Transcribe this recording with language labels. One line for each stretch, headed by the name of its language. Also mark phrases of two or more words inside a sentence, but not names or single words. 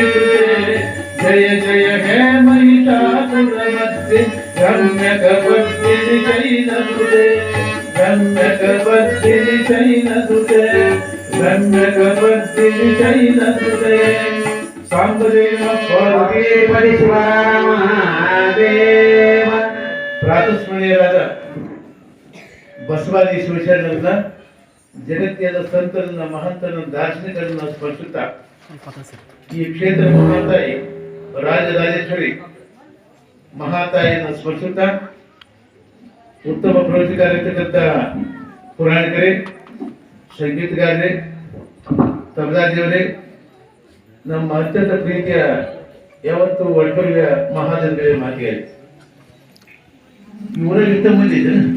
Sanskrit: कृते जय जय हे महिषासुरमर्दिनि रम्यकपर्दिनि शैलसुते रम्यकपर्दिनि शैलसुते रम्यकपर्दिनि शैलसुते सांबदेव पार्वती परिवार महादेव
Kannada: ಪ್ರಾತಸ್ಮರಣೀಯರಾದ ಬಸವಾದಿ ಶಿವಶರಣರನ್ನ ಜಗತ್ತಿನ ಸಂತರನ್ನ ಮಹಂತರನ್ನ ದಾರ್ಶನಿಕರನ್ನ ಸ್ಮರಿಸುತ್ತಾ ಈ ಕ್ಷೇತ್ರ ಮಹಾತಾಯಿ ರಾಜರಾಜೇಶ್ವರಿ ಮಹಾತಾಯಿಯನ್ನು ಸ್ಮರಿಸುತ್ತಾ ಉತ್ತಮ ಪ್ರವಚನಕಾರಿರ್ತಕ್ಕಂಥ ಪುರಾಣಿಕರೇ, ಸಂಗೀತಗಾರರೇ, ತಬಲಾಜಿಯವರೇ, ನಮ್ಮ ಅತ್ಯಂತ ಪ್ರೀತಿಯ ಯಾವತ್ತು ಒಳ್ಳೆಯ ಮಹಾಜನಗಳೇ ಮಾತಿಯಾಗಿ ಇವರಾಗ ಇಷ್ಟ ಮಂದಿ ಇದೆ.